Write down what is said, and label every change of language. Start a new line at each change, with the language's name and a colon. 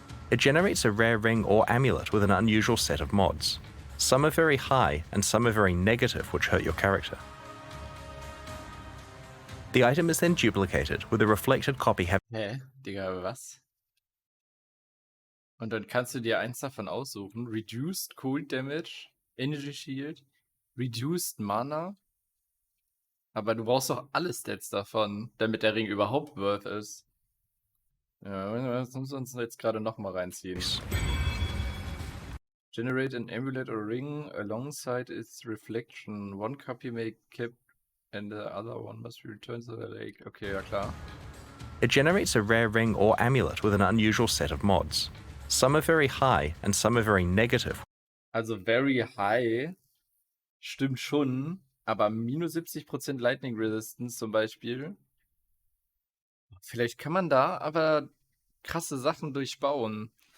English: It generates a rare ring or amulet with an unusual set of mods. Some are very high and some are very negative, which hurt your character. The item is then duplicated with a reflected copy having
German: Hä? Digga, was? Und dann kannst du dir eins davon aussuchen.
English: Reduced Cold Damage, Energy Shield, Reduced Mana.
German: Aber du brauchst doch alle Stats davon, damit der Ring überhaupt worth ist. Ja, das müssen wir uns jetzt gerade nochmal reinziehen.
English: Generate an amulet or ring alongside its reflection. One copy may keep and the other one must be returned to the lake.
German: Okay, ja klar.
English: It generates a rare ring or amulet with an unusual set of mods. Some are very high and some are very negative.
German: Also
English: very high
German: stimmt schon, aber minus 70% Lightning Resistance zum Beispiel. Vielleicht kann man da aber krasse Sachen durchbauen.